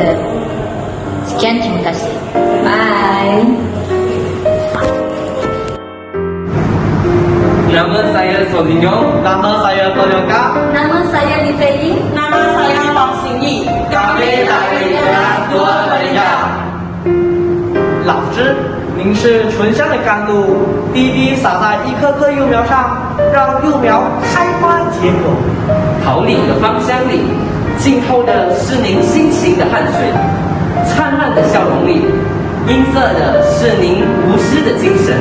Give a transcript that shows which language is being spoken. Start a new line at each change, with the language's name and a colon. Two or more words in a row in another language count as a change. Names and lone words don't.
Malay: Sekian, terima kasih. Bye. Nama saya Solinyo. Nama saya Toyoka. Nama saya Li Fei. Nama saya Wang Xingyi. Kami dari kelas 2 Malaysia.
Chinese: 老师，您是醇香的甘露，滴滴洒在一棵棵幼苗上，让幼苗开花结果。桃李的芳香里，浸透的是您辛勤的汗水；灿烂的笑容里，映射的是您无私的精神。